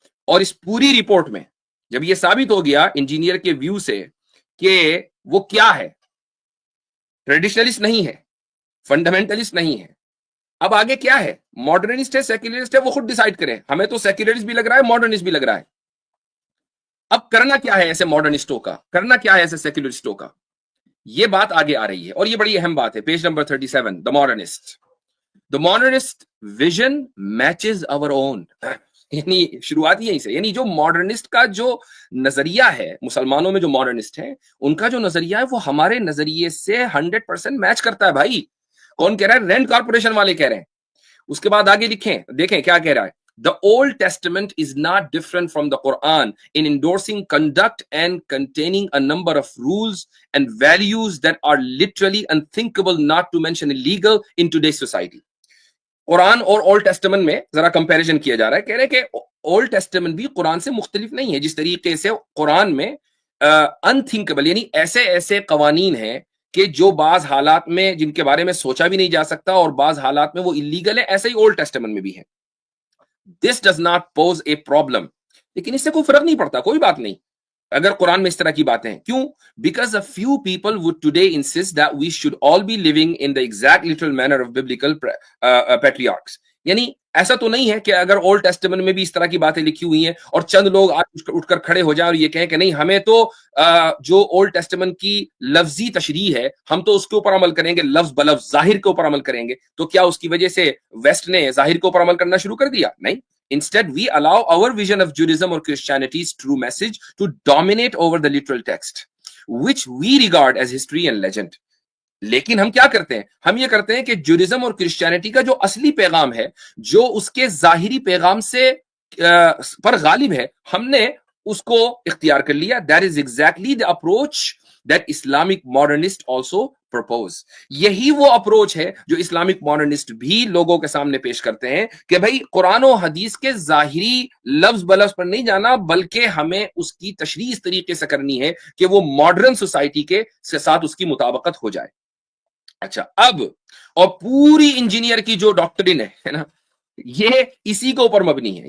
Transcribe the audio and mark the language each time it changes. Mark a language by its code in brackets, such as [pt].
[ur] اور اس پوری رپورٹ میں جب یہ ثابت ہو گیا انجینئر کے ویو سے کہ وہ کیا ہے، ٹریڈیشنلسٹ نہیں ہے، فنڈامنٹلسٹ نہیں ہے، اب آگے کیا ہے، ماڈرنسٹ ہے سیکولرسٹ ہے، وہ خود ڈیسائیڈ کریں. ہمیں تو سیکولرسٹ بھی لگ رہا ہے، ماڈرنسٹ بھی لگ رہا ہے. اب کرنا کیا ہے ایسے ماڈرنسٹوں کا، کرنا کیا ہے ایسے سیکولرسٹوں کا، یہ بات آگے آ رہی ہے اور یہ بڑی اہم بات ہے. Page number 37، [en] The modernist vision matches our own. [ur] یعنی شروعات یہیں سے، یعنی جو ماڈرنسٹ کا جو نظریہ ہے، مسلمانوں میں جو ماڈرنسٹ ہیں ان کا جو نظریہ ہے وہ ہمارے نظریے سے 100% میچ کرتا ہے. بھائی کون کہہ رہا ہے؟ رینٹ کارپوریشن والے کہہ رہے ہیں. اس کے بعد آگے لکھیں، دیکھیں کیا کہہ رہا ہے. [en] The Old Testament is not different from the Quran in endorsing conduct and containing a number of rules and values that are literally unthinkable, not to mention illegal in today's society. [ur] قرآن اور old testament میں ذرا comparison کیا جا رہا ہے. کہہ رہے ہیں کہ اولڈ ٹیسٹمنٹ بھی قرآن سے مختلف نہیں ہے. جس طریقے سے قرآن میں انتھنکبل یعنی ایسے ایسے قوانین ہیں کہ جو بعض حالات میں جن کے بارے میں سوچا بھی نہیں جا سکتا اور بعض حالات میں وہ اللیگل ہے، ایسے ہی اولڈ ٹیسٹمنٹ میں بھی ہے. [en] This does not pose a problem. [ur] لیکن اس سے کوئی فرق نہیں پڑتا، کوئی بات نہیں اگر قرآن میں اس طرح کی باتیں ہیں. کیوں؟ [en] Because a few people would today insist that we should all be living in the exact literal manner of biblical patriarchs. [ur] یعنی ایسا تو نہیں ہے کہ اگر اولڈ ٹیسٹمنٹ میں بھی اس طرح کی باتیں لکھی ہوئی ہیں اور چند لوگ آج اٹھ کر کھڑے ہو جائیں اور یہ کہیں کہ نہیں ہمیں تو جو اولڈ ٹیسٹمنٹ کی لفظی تشریح ہے ہم تو اس کے اوپر عمل کریں گے، لفظ بلفظ ظاہر کے اوپر عمل کریں گے. تو کیا اس کی وجہ سے ویسٹ نے ظاہر کے اوپر عمل کرنا شروع کر دیا؟ نہیں. [en] Instead, we allow our vision of Judaism or Christianity's true message to dominate over the literal text, which we regard as history and legend. [ur] لیکن ہم کیا کرتے ہیں؟ ہم یہ کرتے ہیں کہ جوڈیزم اور کرسچینٹی کا جو اصلی پیغام ہے، جو اس کے ظاہری پیغام سے پر غالب ہے، ہم نے اس کو اختیار کر لیا. [en] That is exactly the approach that Islamic modernists also propose. [ur] یہی وہ اپروچ ہے جو اسلامک ماڈرنسٹ بھی لوگوں کے سامنے پیش کرتے ہیں کہ بھائی قرآن و حدیث کے ظاہری لفظ بلفظ پر نہیں جانا، بلکہ ہمیں اس کی تشریح اس طریقے سے کرنی ہے کہ وہ ماڈرن سوسائٹی کے ساتھ اس کی مطابقت ہو جائے. اچھا، اب اور پوری انجینئر کی جو ڈاکٹرن ہے نا، یہ اسی کے اوپر مبنی ہے.